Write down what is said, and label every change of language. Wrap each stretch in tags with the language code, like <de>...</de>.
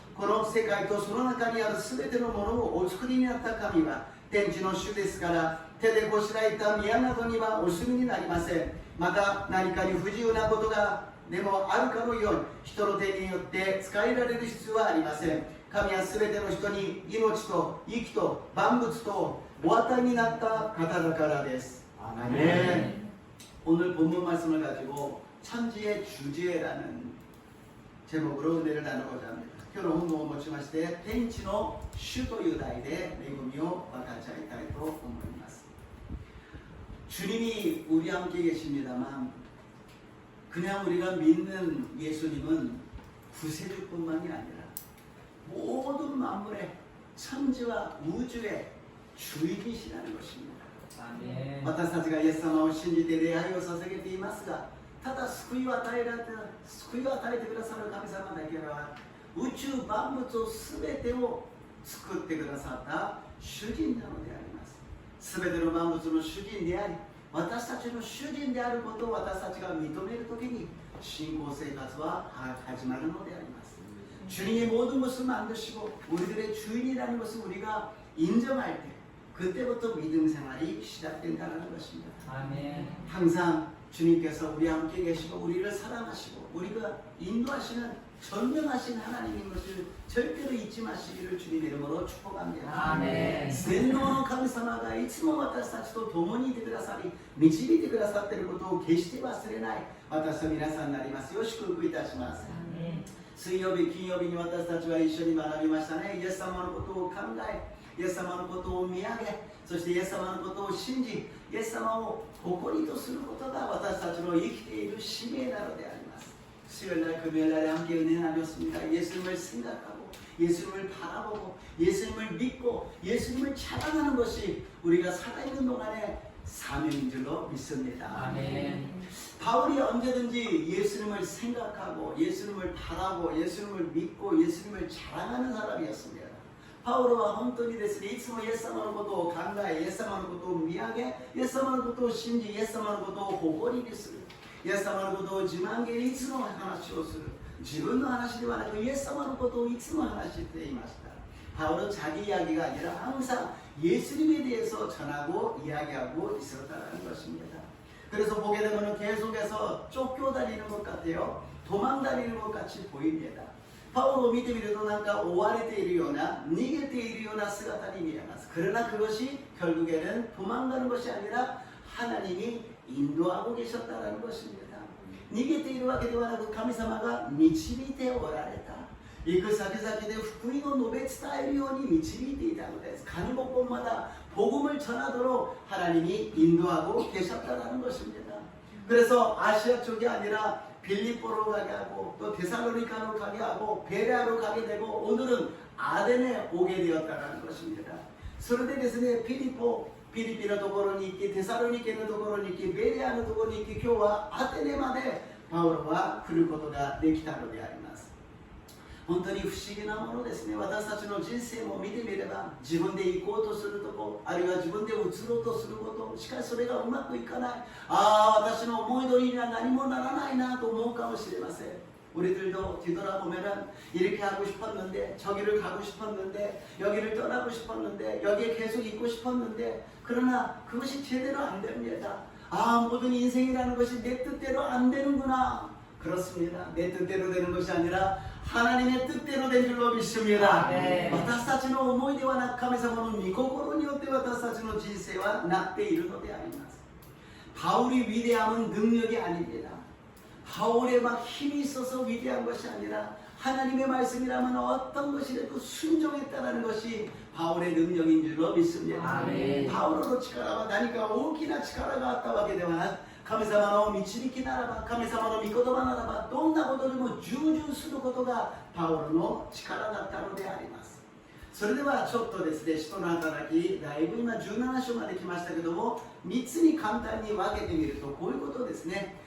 <ja>この世界とその中にある全てのものをお作りになった神は天地の主ですから、手でこしらえた宮などにはお住みになりません。また何かに不自由なことがでもあるかのように人の手によって使えられる必要はありません。神はすべての人に命と息と万物とお与えになった方だからです。</ja> <ko>아멘. 오늘 본문 말씀을 가지고 천지의 주제라는 제목으로 은혜를 나누고자 합니다.</ko> <ja>今日の本文を持ちまして天地の主という題で恵みを分かち合いたいと思います。</ja> <ko>주님이 우리 함께 계십니다만 그냥 우리가 믿는 예수님은 구세주뿐만이 아니라 모든 만물의 천지와 우주의 주인이시라는 것입니다. 아멘.</ko> <ja>私たちがイエス様を信じて礼拝を捧げていますが、ただ救いを与えてくださる神様だけは宇宙万物を全てを作ってくださった主人なのであります。全ての万物の主人であり、私たちの主人であることを私たちが認めるときに信仰生活は始まるのであります。</ja> <ko>주님이 모든 것을 만드시고 우리들의 주인이라는 것을 우리가 인정할 때 그때부터 믿음 생활이 시작된다는 것입니다. 아멘. 항상 주님께서 우리 함께 계시고 우리를 사랑하시고 우리가 인도하시는 전능하신 하나님인 것을 절대로 잊지 마시기를 주님 이름으로 축복합니다. 아멘.</ko> <ja>全能の神様がいつも私たちと共にいてくださり導いてくださっていることを決して忘れない私と皆さんになりますよう祝福いたします。水曜日金曜日に私たちは一緒に学びましたね。イエス様のことを考え、イエス様のことを見上げ、そしてイエス様のことを信じ、イエス様を誇りとすることが私たちの生きている使命なのであります。</ja> <ko>수요일날 금요일날에 함께 은혜 나눴습니다. 예수님을 생각하고 예수님을 바라보고 예수님을 믿고 예수님을 자랑하는 것이 우리가 살아있는 동안의 사명인 줄로 믿습니다. 아멘. 바울이 언제든지 예수님을 생각하고 예수님을 바라고 예수님을 믿고 예수님을 자랑하는 사람이었습니다. 바울은</ko> <ja>本当にですね、いつもイエス様のことを考え、イエス様のことを見上げ、イエス様のことを信じ、イエス様のことを誇りにする。イエス様のことを自慢げにいつも話をする。自分の話ではなくイエス様のことをいつも話していました。</ja> <ko>바울은 자기 이야기가 아니라 항상 예수님에 대해서 전하고 이야기하고 있었다는 것입니다. 그래서 보게 되면 계속해서 쫓겨다니는 것 같아요. 도망다니는 것 같이 보입니다. 바울을</ko> <ja>見てみるとなんか追われているような逃げているような姿に見えます。</ja> <ko>그러나 그것이 결국에는 도망가는 것이 아니라 하나님이 인도하고 계셨다는 것입니다.</ko> <ja>逃げているわけではなく神様が導いておられた。行く先々で福音を述べ伝えるように導いていたのです。</ja> <ko>가는 곳곳마다 복음을 전하도록 하나님이 인도하고 계셨다는 것입니다. 그래서 아시아 쪽이 아니라 빌립보로 가게 하고 또 데살로니카로 가게 하고 베레아로 가게 되고 오늘은 아덴에 오게 되었다는 것입니다.</ko> <ja>それでですね、ピリピのところに行き、テサロニケのところに行き、ベレアのところに行き、今日はアテネまでパウロは来ることができたのであります。本当に不思議なものですね。私たちの人生も見てみれば自分で行こうとするとこ、あるいは自分で移ろうとすること、しかしそれがうまくいかない。私の思い通りには何もならないなと思うかもしれません。</ja> <ko>우리들도 뒤돌아보면은 이렇게 하고 싶었는데 저기를 가고 싶었는데 여기를 떠나고 싶었는데 여기에 계속 있고 싶었는데 그러나 그것이 제대로 안 됩니다. 모든 인생이라는 것이 내 뜻대로 안 되는구나. 그렇습니다. 내 뜻대로 되는 것이 아니라 하나님의 뜻대로 된 줄로 믿습니다.</ko> <ja>私たちの思いではなく神様の御心によって私たちの人生はなっているのであります。</ja> <ko>바울이 위대함은 능력이 아닙니다. 바울의 막 힘이 있어서 위대한 것이 아니라 하나님의 말씀이라면 어떤 것이라도 순종했다는 것이 바울의 능력인 줄로 믿습니다. 바울로</ko> <ja>力は何か大きな力があったわけではなく神様の導きならば神様の御言葉ならばどんなことでも従順することがパウロの力だったのであります。それではちょっとですね、使徒の働きだいぶ今17章まで来ましたけども3つに簡単に分けてみるとこういうことですね。</ja>